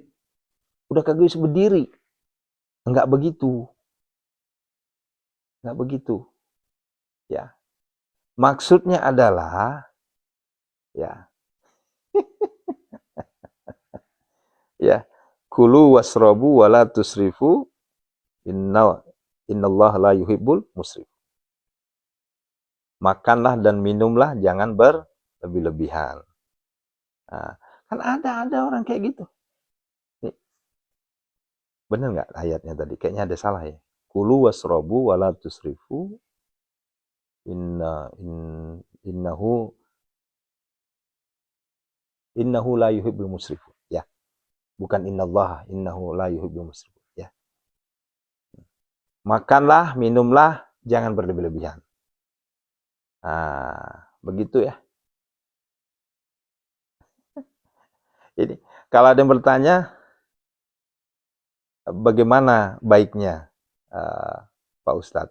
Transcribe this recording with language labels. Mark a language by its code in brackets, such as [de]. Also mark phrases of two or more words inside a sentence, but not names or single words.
[id] Udah kagak bisa berdiri. Enggak begitu. Enggak begitu. Ya. Maksudnya adalah, ya, ya, [ar] كلوا واشربوا ولا تسرفوا إن الله لا يحب المسرف. [id] Makanlah dan minumlah, jangan berlebih-lebihan. Nah, kan ada orang kayak gitu. Bener nggak ayatnya tadi? Kayaknya ada salah ya. [ar] كلوا واشربوا ولا تسرفوا إنه لا يحب المسرفين. [id] Ya, bukan [ar] إنه لا يحب المسرفين. [id] Ya. Makanlah, minumlah, jangan berlebih-lebihan. Nah, begitu ya. Jadi, kalau ada yang bertanya, bagaimana baiknya Pak Ustadz?